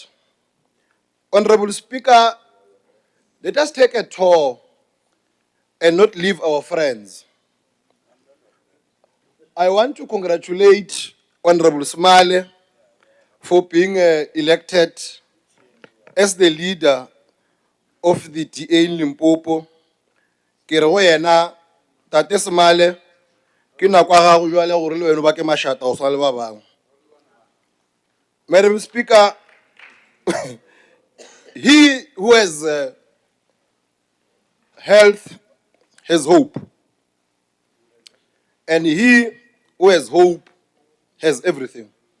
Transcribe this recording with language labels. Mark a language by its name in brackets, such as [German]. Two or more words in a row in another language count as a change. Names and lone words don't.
[English] Honorable Speaker, let us take a tour and not leave our friends. I want to congratulate Honorable Smale for being elected as the leader of the DA in Limpopo. [Northern Sotho] Ke re go yena Tate Smale ke nako ya gago jwale gore le wena ba ke mashata go swa le ba bangwe. [English] Madam Speaker, he who has health has hope. And he who has hope has everything.